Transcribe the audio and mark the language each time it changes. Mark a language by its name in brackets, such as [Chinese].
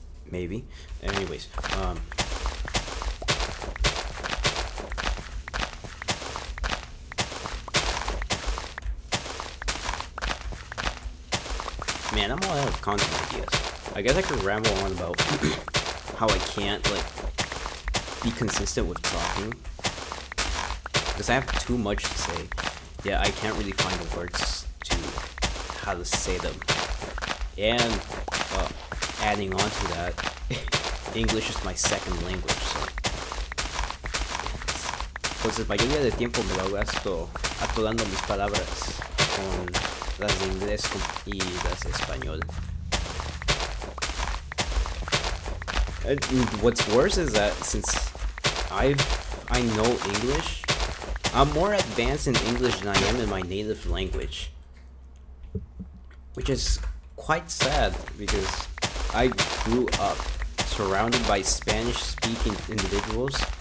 [English] Maybe. Anyways, man, I'm all out of content ideas. I guess I could ramble on about how I can't like be consistent with talking because I have too much to say. Yeah, I can't really find the words to how to say them. And adding on to that, English is my second language, so [Spanish] entonces mayoría de tiempo me lo gasto atolando mis palabras con las de inglés y las de español. [English] And what's worse is that since I know English, I'm more advanced in English than I am in my native language, which is quite sad because I grew up surrounded by Spanish-speaking individuals.